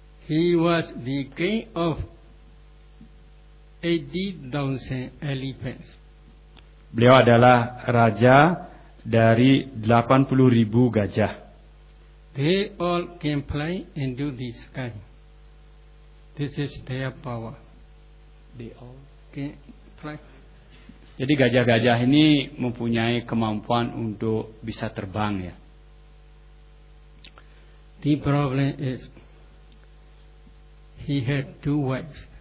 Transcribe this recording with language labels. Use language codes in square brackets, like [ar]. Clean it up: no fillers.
[en] He was the king of 80,000 elephants. [id] Beliau adalah raja dari 80,000 gajah. [en] They all can fly into the sky. This is their power. They all can fly. [id] Jadi gajah-gajah ini mempunyai kemampuan untuk bisa terbang ya. [en] The problem is he had two wives.